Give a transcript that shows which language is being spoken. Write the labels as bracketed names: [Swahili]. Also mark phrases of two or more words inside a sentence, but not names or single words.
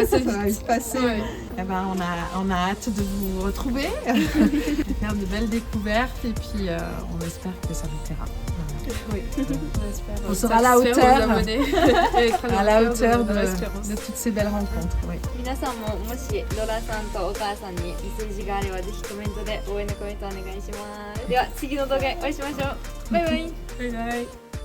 [French] va passer Ça va vite. se passer. Ouais. Eh ben, on a hâte de vous retrouver, de faire de belles découvertes et puis on espère que ça vous plaira. Oui, on espère. On sera à la satisfaire hauteur. nos abonnés et être À la hauteur de l'espérance. de toutes ces belles rencontres. Oui. [Japanese] 皆さんももしロラさんとお母さんにメッセージがあればぜひコメントで応援のコメントお願いします。では次の動画でお会いしましょう。バイバイ。バイバイ。